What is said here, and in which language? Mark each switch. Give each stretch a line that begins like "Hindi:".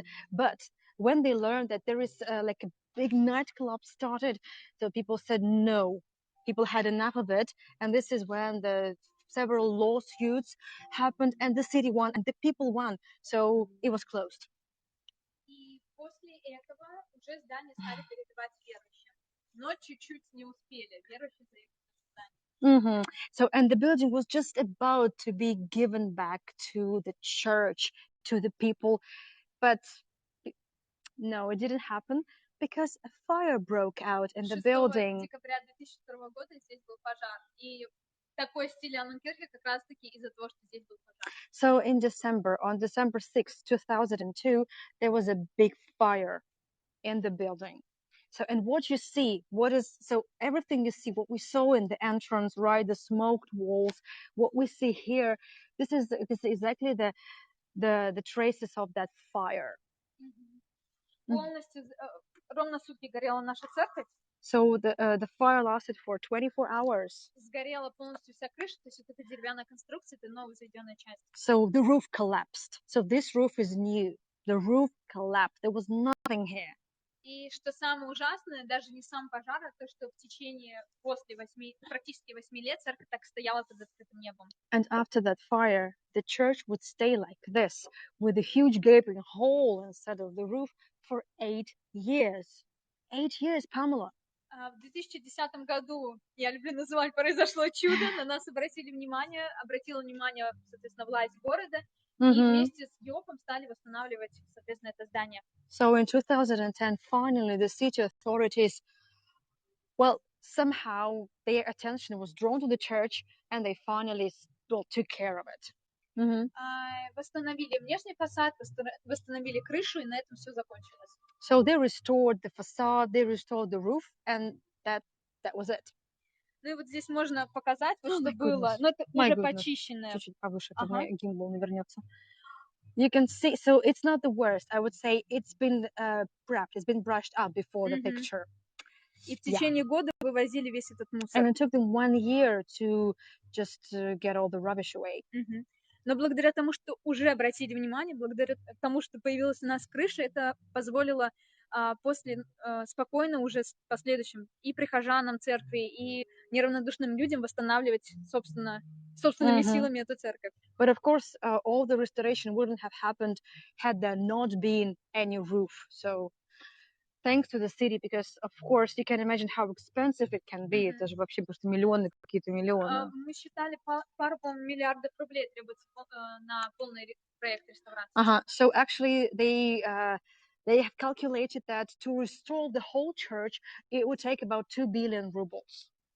English: But when they learned that there is like a big nightclub started, so people said no. People had enough of it, and this is when the several lawsuits happened, and the city won, and the people won. So it was closed.
Russian: И после этого уже здание стали передавать верующим. Но чуть-чуть не успели. Верующие заехали.
English: So, and the building was just about to be given back to the church, to the people, but no, it didn't happen because a fire broke out in the building.
Russian: 6 декабря 2002 года здесь был пожар. И такой стиль Анненкирхе как раз-таки из-за того, что здесь был пожар.
English: So on December 6, 2002, there was a big fire in the building. So, and what you see, everything you see, what we saw in the entrance, right, the smoked walls, what we see here, this is exactly the traces of that fire.
Russian: Полностью, ровно сутки горела наша церковь.
English: So the fire lasted for 24 hours.
Russian: Сгорела полностью вся крыша, то есть это деревянная конструкция, это новая возведенная часть.
English: So the roof collapsed. So this roof is new. The roof collapsed. There was nothing here.
Russian: И что самое ужасное, даже не сам пожар, а то, что в течение практически 8 лет церковь так стояла под открытым небом.
English: And after that fire, the church would stay like this, with a huge gaping hole instead of the roof for 8 years. 8 years, Pamela.
Russian: В 2010 году, я люблю называть, произошло чудо, на нас обратила внимание, соответственно, власть города, и вместе с ЙОПом стали восстанавливать, соответственно, это здание.
English: So in 2010, finally, the city authorities, well, somehow their attention was drawn to the church, and they finally took care of it.
Russian: Восстановили внешний фасад, восстановили крышу, и на этом все закончилось.
English: So they restored the facade, they restored the roof, and that was it.
Russian: Ну и вот здесь можно показать, вот что было, но это уже почищенное. Чуть-чуть повыше, мне гимбл не вернется.
English: You can see, so it's not the worst. I would say it's been prepped, it's been brushed up before the picture.
Russian: И в течение года вывозили весь этот мусор.
English: And it took them 1 year to just get all the rubbish away.
Russian: Но благодаря тому, что уже обратили внимание, благодаря тому, что появилась у нас крыша, это позволило после спокойно уже в последующем и прихожанам церкви, и неравнодушным людям восстанавливать собственными силами эту церковь.
English: But of course, all the restoration wouldn't have happened had there not been any roof. So thanks to the city, because of course you can imagine how expensive it can be.
Russian: Это же вообще просто миллионы, какие-то миллионы. Мы считали, пару миллиардов рублей требуется на полный проект реставрации.
English: So actually they have calculated that to restore the whole church, it would take about 2 billion rubles.